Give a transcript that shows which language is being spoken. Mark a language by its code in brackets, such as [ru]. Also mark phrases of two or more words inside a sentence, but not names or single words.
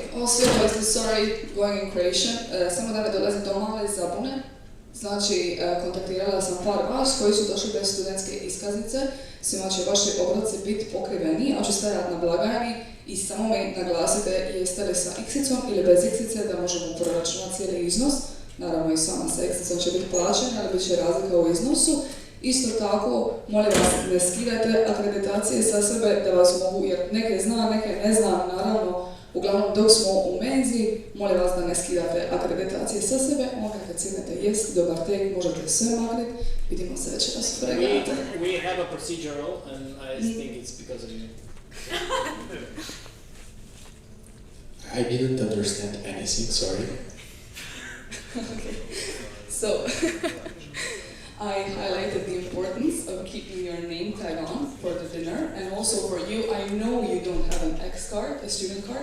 [en] seriously sorry going in Croatian. [hr] Samo da ne dolazi do male zabune. Znači, kontaktirala sam par vas koji su došli bez studentske iskaznice. Svima će vaši obroci biti pokriveni, a ću stajati na blagajni i samo mi naglasite jeste li sa x-icom ili bez x-ice da možemo proračunati cijeli iznos. Naravno i sama sa x-icom će biti plaćena, ali bit će razlika u iznosu. Isto tako, molim vas, ne skidajte akreditacije sa sebe da vas mogu, jer neke znam, neke ne znam, naravno, uglavnom dok smo u menzi, molim vas da ne skidate akreditacije sa sebe, onda kad sjednete jest, dobar tek, možete sve makniti, vidimo se večeras u pregradu. [en] We have a procedural and I think it's because of you. I didn't understand anything, sorry. Okay. So, I highlighted the importance of keeping your name tag on for the dinner, and also for you, I know you don't have an X card, a student card.